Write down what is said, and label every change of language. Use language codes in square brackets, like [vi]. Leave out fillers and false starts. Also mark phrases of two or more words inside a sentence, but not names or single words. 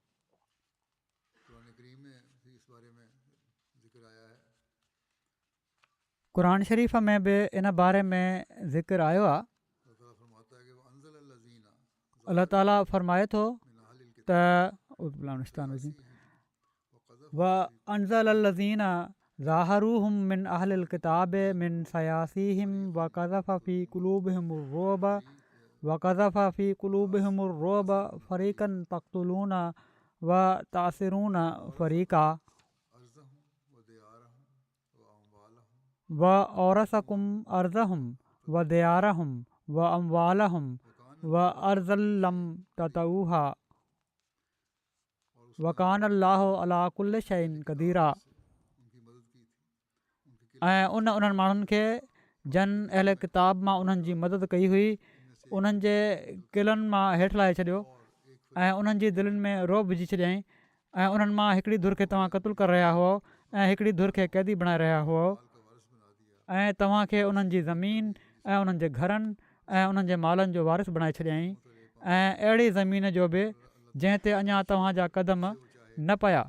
[sd] क़ुरान शरीफ़ में बि इन बारे में ज़िक्र आयो आहे। अल्लाह ताला फ़रमाए थो त [ar] وأنزل الذين ظاهروهم من أهل الكتاب من صياصيهم وقذف في قلوبهم الرعب فريقا تقتلون وتأسرون فريقا. وأورثكم أرضهم وديارهم وأموالهم وأرضا لم تطئوها وكان الله على كل شيء قديرا. [sd] ऐं उन्हनि माण्हुनि खे जन अहल किताब मां उन्हनि जी मदद कई हुई, उन्हनि जे क़िलनि मां हेठि लाहे छॾियो ऐं उन्हनि जी दिलनि में रोब विझी छॾियईं ऐं उन्हनि मां हिकिड़ी धुर खे तव्हां क़तलु करे रहिया हुओ ऐं हिकिड़ी धुर खे क़ैदी बणाए रहिया हुओ ऐं तव्हांखे उन्हनि जी ज़मीन ऐं उन्हनि जे घरनि ऐं उन्हनि जे मालनि जो वारिस बणाए छॾियईं ऐं अहिड़ी ज़मीन जो बि जंहिं ते अञा तव्हांजा क़दम न पिया।